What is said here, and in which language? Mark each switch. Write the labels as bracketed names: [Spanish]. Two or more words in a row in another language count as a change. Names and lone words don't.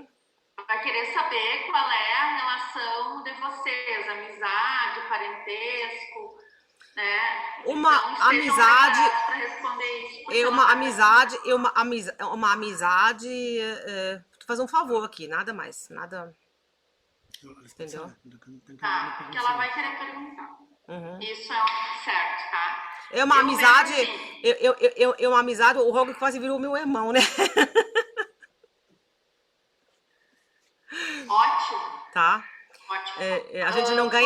[Portuguese] vai querer saber qual é a relação de vocês, amizade, parentesco, né? Uma Então, estejam amizade- preparados para responder isso. porque é ela uma vai amizade, uma amizade, tu faz um favor aqui, nada mais, nada. [German] Ja, alles [Portuguese] Entendeu? [German] bezahlt. Und dann kann [Portuguese] perguntar, [German] eine [Portuguese] que ela [German] Person [Portuguese] vai querer perguntar. Uhum. Isso é certo, tá? É uma Eu amizade, penso assim, é uma amizade, o Roger quase virou meu irmão, né? ótimo, Tá? ótimo. A gente não ganha